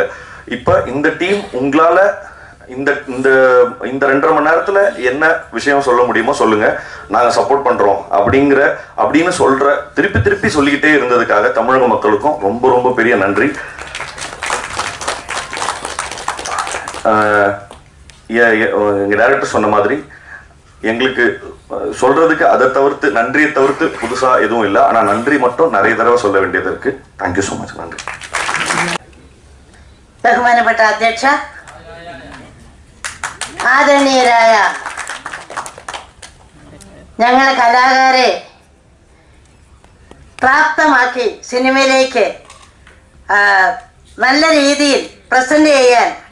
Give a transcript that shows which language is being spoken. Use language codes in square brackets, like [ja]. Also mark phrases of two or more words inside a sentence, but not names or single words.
[ta] இப்போ இந்த டீம் உங்களால இந்த இந்த 2.5 மணி நேரத்துல என்ன விஷயம் சொல்ல முடியுமோ சொல்லுங்க, நாங்க சப்போர்ட் பண்றோம் அப்படின்னு திருப்பி சொல்லிக்கிட்டே இருந்ததுக்காக தமிழக மக்களுக்கும் ரொம்ப ரொம்ப பெரிய நன்றி. எங்க டைரக்டர் சொன்ன மாதிரி எங்களுக்கு சொல்றதுக்கு அதை தவிர்த்து, நன்றியை தவிர்த்து புதுசா எதுவும் இல்லை. ஆனா நன்றி மட்டும் நிறைய தடவை சொல்ல வேண்டியது இருக்கு. [en] thank you so much. நன்றி. [ml] ബഹുമാനപ്പെട്ട അധ്യക്ഷ, ആദരണീയരായ ഞങ്ങളെ കലാകാരെ പ്രാപ്തമാക്കി സിനിമയിലേക്ക് നല്ല രീതിയിൽ പ്രസന്റ് ചെയ്യാൻ